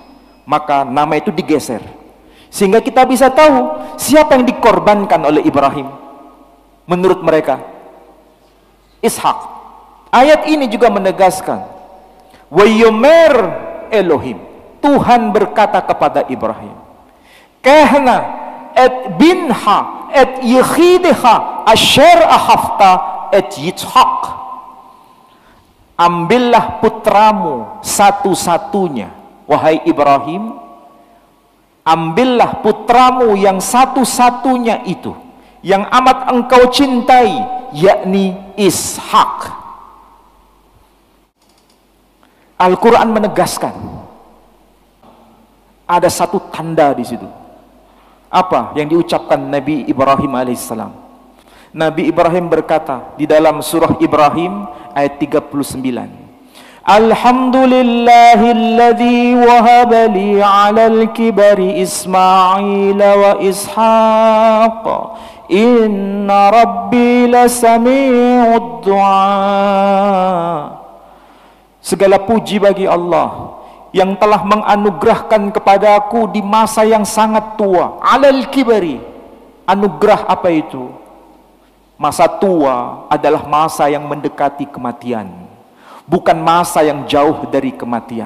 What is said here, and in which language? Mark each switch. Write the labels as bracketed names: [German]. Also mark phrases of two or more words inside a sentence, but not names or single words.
[Indonesian] Maka nama itu digeser, sehingga kita bisa tahu siapa yang dikorbankan oleh Ibrahim. Menurut mereka, Ishak. Ayat ini juga menegaskan, [Hebrew] ויאמר אלהים, [Indonesian] Tuhan berkata kepada Ibrahim, [Hebrew] קח נא את בנך את יחידך אשר אהבת את יצחק. [Indonesian] Ambillah putramu satu-satunya, wahai Ibrahim, ambillah putramu yang satu-satunya itu, yang amat engkau cintai, yakni Ishak. Al-Quran menegaskan ada satu tanda di situ. Apa yang diucapkan Nabi Ibrahim alaihissalam? Nabi Ibrahim berkata di dalam surah Ibrahim ayat 39, [Arabic] الحمد لله الذي وهب لي على الكبر إسماعيل وإسحاق إن ربي لسميع الدعاء. [Indonesian] Segala puji bagi Allah yang telah menganugerahkan kepadaku di masa yang sangat tua. [Arabic] على الكبر, [Indonesian] anugerah apa itu? Masa tua adalah masa yang mendekati kematian, bukan masa yang jauh dari kematian.